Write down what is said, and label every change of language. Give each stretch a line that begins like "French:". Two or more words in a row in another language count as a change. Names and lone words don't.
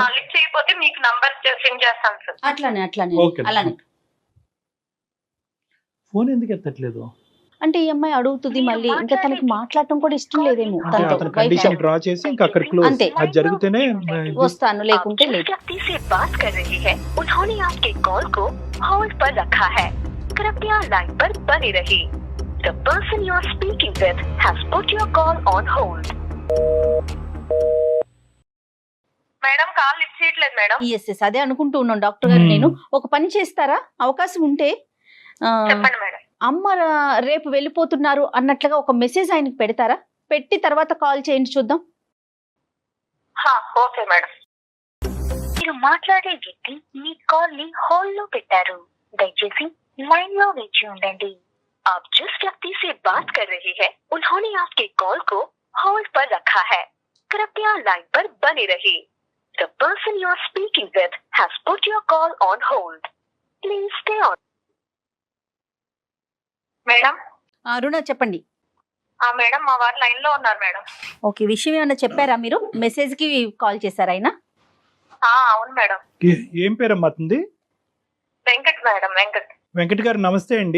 Telugu: లిఫ్ట్ చేయకపోతే మీకు నంబర్ సెండ్ చేస్తాను సార్. అట్లానే ఓకే. అలానే. ఫోన్ ఎందుకు ఎత్తట్లేదు అంటే ఈ అమ్మాయి అడుగుతుంది మళ్ళీ, ఇంకా తనకి మాట్లాడటం కూడా ఇష్టం లేదేమో అంటే తనతో. అతను కండిషన్ డ్రా చేసి ఇంకా అక్కడ క్లోజ్. అంతే. అది జరిగితేనే వస్తాను, లేకుంటే లేదు.
Hindi: व्यक्ति से बात कर रही है उन्होंने आपके कॉल को होल्ड पर रखा है, कृपया लाइन पर बने रहिए.
English: The person you are speaking with has put your call on hold.
Telugu: మేడం కాల్ లిఫ్ట్ చేయట్లేదు మేడం. ఎస్ అదే అనుకుంటూ ఉన్నాను డాక్టర్ గారు. నేను ఒక పని చేస్తారా, అవకాశం ఉంటే చెప్పండి మేడం. అమ్మ రేపు వెళ్ళిపోతున్నారు అన్నట్లుగా ఒక మెసేజ్ ఆయనకి పెడతారా, పెట్టి తర్వాత కాల్ చేయండి చూద్దాం. ఓకే మేడం. మీరు మాట్లాడే వ్యక్తి మీ కాల్ ని హోల్డ్ లో పెట్టారు, దయచేసి लाइन లో వేచి ఉండండి.
Hindi: आप जिस व्यक्ति से बात कर रहे हैं उन्होंने आपके कॉल को होल्ड पर रखा है, कृपया लाइन पर बने रहिए.
English: The person you are speaking with has put your call on hold. Please stay on.
Telugu: మేడం అరుణ చెప్పండి. మేడం మా వారు లైన్ లో ఉన్నారు మేడం. ఓకే, విషయం ఏమైనా చెప్పారా మీరు, మెసేజ్ కి కాల్ చేశారా ఆయన? అవును మేడం. ఏం పేరమ్మా అతనిది? వెంకట్ మేడం. వెంకట్ గారు నమస్తే అండి.